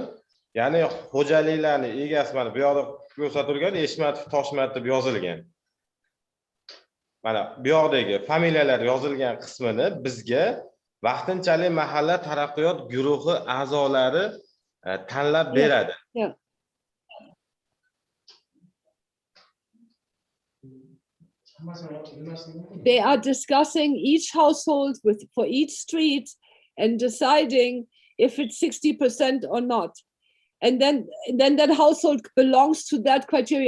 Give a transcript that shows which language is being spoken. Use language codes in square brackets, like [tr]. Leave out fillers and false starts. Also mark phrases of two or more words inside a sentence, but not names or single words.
[uz] Ya'ni xo'jaliklarning egasi mana bu yoqda ko'rsatilgan Eshmatov, Toshmatov deb yozilgan. Mana bu yoqdagi familiyalar yozilgan qismini bizga vaqtinchalik mahalla taraqqiyot guruhi a'zolari tanlab beradi. [en] Yeah. They are discussing each household for each street and deciding if it's 60% or not. And then that household belongs to that criteria.